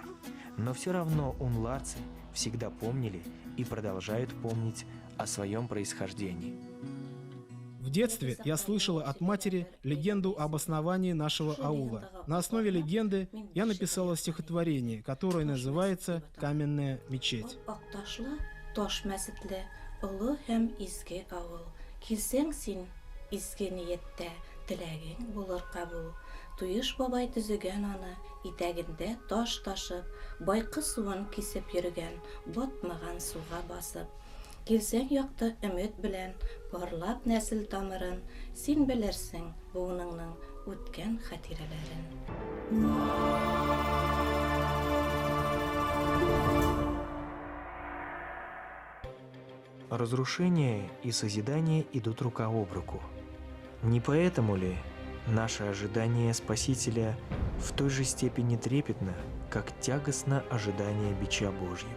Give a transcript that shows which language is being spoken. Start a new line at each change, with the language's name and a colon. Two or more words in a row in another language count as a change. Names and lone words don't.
Russian: Но все равно унларцы всегда помнили и продолжают помнить о своем происхождении. В детстве я слышала от матери легенду об основании нашего аула. На основе легенды я написала стихотворение, которое называется «Каменная мечеть».
Bashkir: Туюш бабай түзүгөн аны, итегинде таш ташып, байкы суын кисеп йөргән, батмаган суга басып. Килсәң якты өмет белән, барлап нәсел тамырын, син белерсең буыныңның үткән хатирәләрен.
Russian: Разрушение и созидание идут рука об руку. Не поэтому ли наше ожидание Спасителя в той же степени трепетно, как тягостно ожидание бича Божьего?